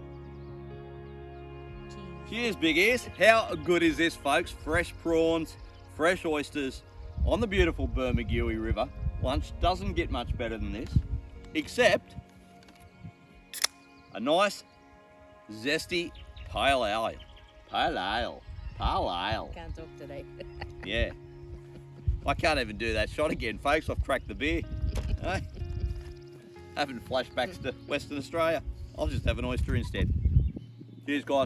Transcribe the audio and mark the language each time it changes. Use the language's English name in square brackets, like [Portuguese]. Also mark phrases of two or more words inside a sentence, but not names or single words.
[English] Cheers, big ears. How good is this, folks? Fresh prawns fresh oysters on the beautiful Bermagui River. Lunch doesn't get much better than this, except a nice, zesty pale ale. Pale ale. Pale ale. Can't talk today. Yeah. I can't even do that shot again, folks. I've cracked the beer. Hey? Having flashbacks to Western Australia. I'll just have an oyster instead. Cheers, guys.